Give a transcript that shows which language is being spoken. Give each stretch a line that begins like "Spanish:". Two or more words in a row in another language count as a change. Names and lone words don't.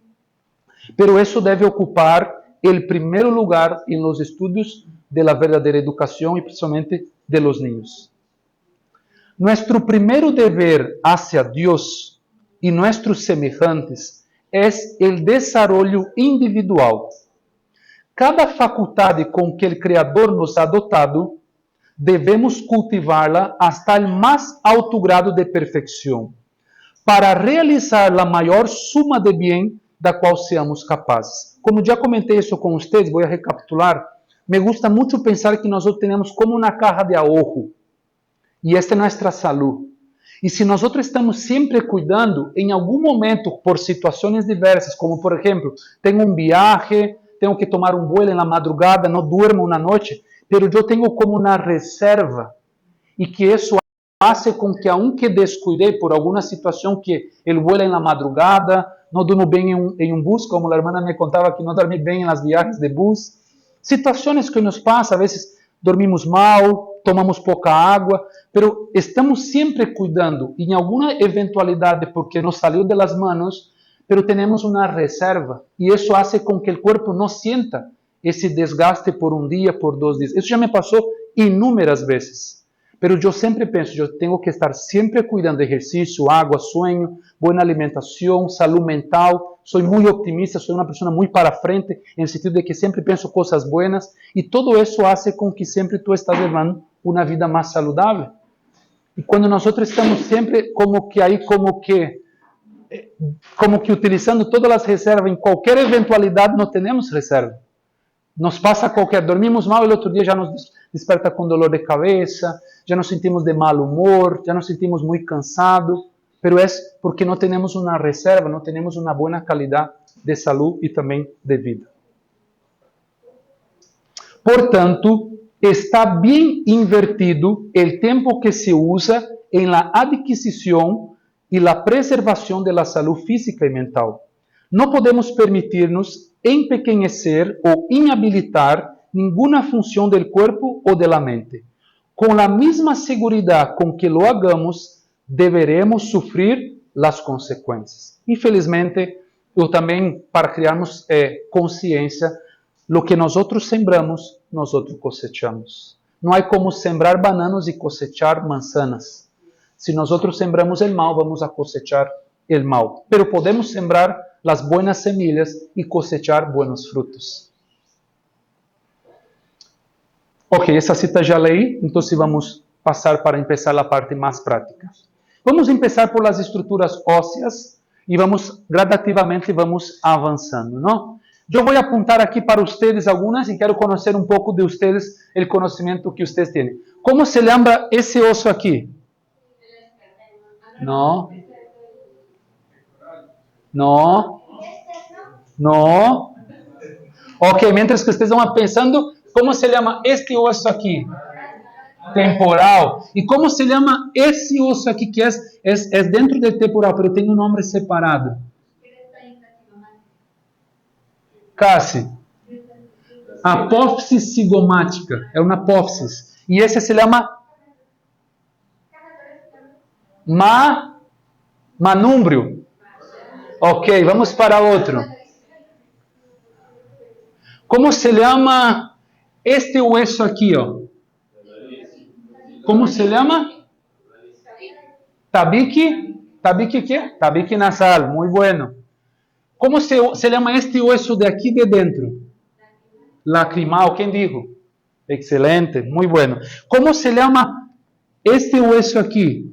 Spanish: Pero eso debe ocupar el primer lugar en los estudios de la verdadera educación y principalmente de los niños. Nuestro primer deber hacia Dios y nuestros semejantes es el desarrollo individual.
Portuguese: Cada faculdade com que o Criador nos
Spanish: ha dotado,
Portuguese: devemos cultivá-la hasta o mais alto grado de perfeição, para realizar a maior suma de bem da qual seamos capazes. Como já comentei isso com vocês, vou recapitular.
Spanish: Me gusta
Portuguese: muito pensar que nós temos como uma
Spanish: caja de ahorro,
Portuguese: e esta é nossa saúde. E se nós estamos sempre cuidando, em algum momento, por situações diversas, como por exemplo, tenho um viaje, tenho que tomar um vuelo na madrugada, não durmo uma noite, pero eu tenho como uma reserva, e que isso hace com que, aunque descuidei por alguma situação que ele vuela na madrugada, não durmo bem em um bus, como a irmã me contava que não dormi bem nas viagens de bus, situações que nos passam, a vezes dormimos mal, tomamos pouca água, pero estamos sempre cuidando, e em alguma eventualidade, porque nos saiu
Spanish: de las manos, pero tenemos una reserva y eso hace con que el cuerpo no sienta ese desgaste por un día, por 2 días. Eso ya me pasó inúmeras veces, pero yo siempre pienso, yo tengo que estar siempre cuidando de ejercicio, agua, sueño, buena alimentación, salud mental. Soy muy optimista, soy una persona muy para frente, en el sentido de que siempre pienso cosas buenas, y todo eso hace con que siempre tú estás llevando una vida más saludable. Y cuando nosotros estamos siempre como que utilizando todas
Portuguese: as reservas, em qualquer eventualidade não temos reserva. Nos passa qualquer, dormimos mal e o outro dia já nos desperta com dolor de cabeça, já nos sentimos de mal humor, já nos sentimos muito cansados, pero é porque não temos uma reserva, não temos uma boa qualidade de saúde e também de vida. Portanto, está bem invertido o tempo que se usa em la adquisição e la preservação
Spanish: de la salud física
Portuguese: e mental. Não podemos permitir-nos empequeñecer ou inhabilitar nenhuma função do corpo ou
Spanish: de la mente.
Portuguese: Com a mesma seguridade com que
Spanish: lo hagamos,
Portuguese: deveremos sofrer as consequências. Infelizmente, ou também para criarmos consciência,
Spanish: lo que
Portuguese: nós sembramos, nós cosechamos. Não há como sembrar bananos e cosechar manzanas.
Spanish: Si nosotros sembramos el mal, vamos a cosechar el mal. Pero podemos sembrar las buenas semillas y cosechar buenos frutos.
Portuguese: Ok, essa cita já leí, então vamos passar para começar a parte mais prática. Vamos começar
Spanish: por las
Portuguese: estruturas ósseas e vamos gradativamente vamos avançando, não? Eu vou apontar aqui para vocês algumas e quero conhecer um pouco de vocês, o conhecimento que vocês têm. Como se lembra esse osso aqui? No.
Spanish: Ok, mientras que ustedes van pensando, ¿cómo se llama este oso aquí? Temporal. ¿Y cómo se llama ese oso aquí que es dentro del temporal, pero tiene un nombre separado? Casi.
Portuguese: Apófise cigomática. É uma apófise. E esse se chama manúmbrio. Ok, vamos para outro. Como se chama este hueso aqui, ó? Como se chama?
Spanish: Tabique. ¿Tabique qué? Tabique nasal. Muy bueno. ¿Cómo se llama este hueso de aquí de dentro? Lacrimal. ¿Quién dijo? Excelente. Muy bueno. ¿Cómo se llama este hueso aquí?